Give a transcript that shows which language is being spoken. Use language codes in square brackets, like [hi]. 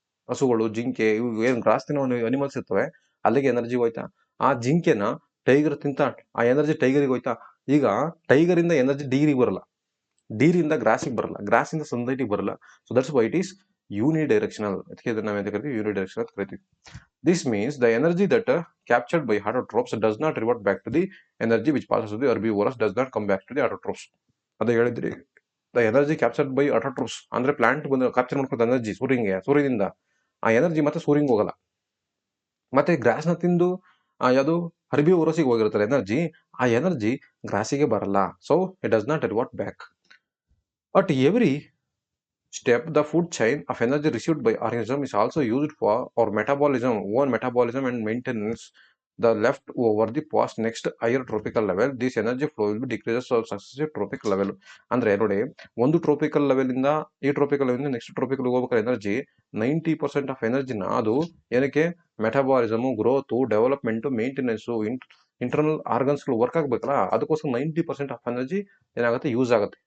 [kn] ಹಸುಗಳು, ಜಿಂಕೆ, ಇವು ಏನು ಗ್ರಾಸ್ ತಿನ್ನೋ ಅನಿಮಲ್ಸ್ ಇರ್ತವೆ ಅಲ್ಲಿಗೆ ಎನರ್ಜಿ ಹೋಯ್ತಾ. ಆ ಜಿಂಕೆನ ಟೈಗರ್ ತಿಂತ ಆ ಎನರ್ಜಿ ಟೈಗರಿಗೆ ಹೋಯ್ತಾ. ಈಗ ಟೈಗರ್ ಇಂದ ಎನರ್ಜಿ ಡೀರಿಗೆ ಬರಲ್ಲ, ಡೀರಿಂದ ಗ್ರಾಸಿಗೆ ಬರಲ್ಲ, ಗ್ರಾಸಿಂದ ಸನ್ಲೈಟಿಗೆ ಬರಲ್ಲ. [en] So that's why it is unidirectional. [kn] ಅದಕ್ಕೆ ನಾವು ಎಂತ ಕರಿತೀವಿ, ಯೂನಿಡೈರೆಕ್ಷನಲ್ ಅಂತ ಕರಿತೀವಿ. [en] This means the energy that captured by autotrophs does not revert back to the energy which passes to the herbivorous does not come back to the autotrophs. [kn] ಅದು ಹೇಳಿದ್ರಿ, [en] the energy captured by autotrophs [kn] ಅಂದ್ರೆ plant ಬಂದು capture ಮಾಡ್ಕೊಳ್ಳೋ energy ಸೂರ್ಯನಿಂದ ಆ energy ಮತ್ತೆ ಸೂರ್ಯಂಗೆ ಹೋಗಲ್ಲ. ಮತ್ತೆ ಗ್ರಾಸ್ನ ತಿಂದು ಯಾವುದು ಹರ್ಬಿವೋರಸ್ಗೆ ಹೋಗಿರ್ತಾರೆ ಎನರ್ಜಿ, ಆ ಎನರ್ಜಿ ಗ್ರಾಸಿಗೆ ಬರಲ್ಲ. [en] So it does not revert back. At every step, the food chain of energy received by organism is also used for our own metabolism and maintenance. The left over the past next higher tropical level, this energy flow will be decreases of successive tropical level. [kn] ಅಂದ್ರೆ ನೋಡಿ, ಒಂದು tropical level ಇಂದ ಈ tropical level next tropical ಹೋಗ್ಬೇಕಾದ್ರೆ energy 90% of ಎನರ್ಜಿನ ಅದು ಏನಕ್ಕೆ metabolism, growth, development, maintenance, internal ಆರ್ಗನ್ಸ್ಗಳು work ಆಗ್ಬೇಕಲ್ಲ, ಅದಕ್ಕೋಸ್ಕರ 90% ಆಫ್ ಎನರ್ಜಿ ಏನಾಗುತ್ತೆ ಯೂಸ್ ಆಗುತ್ತೆ.